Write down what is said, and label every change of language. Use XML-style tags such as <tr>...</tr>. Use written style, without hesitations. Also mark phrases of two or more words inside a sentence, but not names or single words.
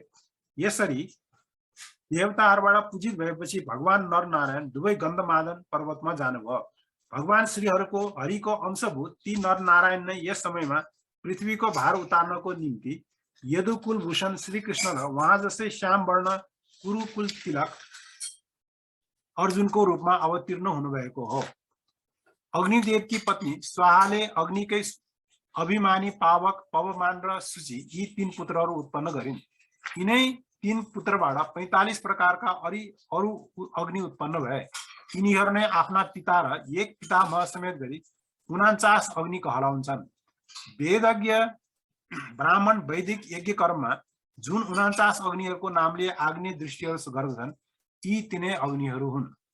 <ne>यसरी देवताहरूबाट पूजित भएपछि भगवान नर नारायण दुवै गन्धमादन पर्वतमा जानुभयो। भगवान श्रीहरिको अंशभूत ती नर नारायण नै यस समयमा पृथ्वीको भार उतार्नको निम्ति यदुकुल भूषण श्रीकृष्ण र उहाँ जस्तै श्याम वर्ण कुरुकुल तिलक अर्जुनको रूपमा अवतीर्ण हुनुभएको हो। अग्निदेवकी पत्नी स्वाहाले अग्निकै अभिमानी पावक, पवमान र सुचि यी तीन पुत्रहरू उत्पन्न गरिन्। यिनै तीन पुत्रबाट 45 प्रकारका अरू अग्नि उत्पन्न भए। यिनीहरू नै आफ्ना पिता र एक पितामह समेत गरी 49 अग्नि कहलाउँछन्। वेदज्ञ ब्राह्मण वैदिक यज्ञ कर्ममा जुन 49 अग्निहरूको नामले आग्नेय दृष्टिहरू गर्दछन्, यी तिनै अग्निहरू हुन्।</ne>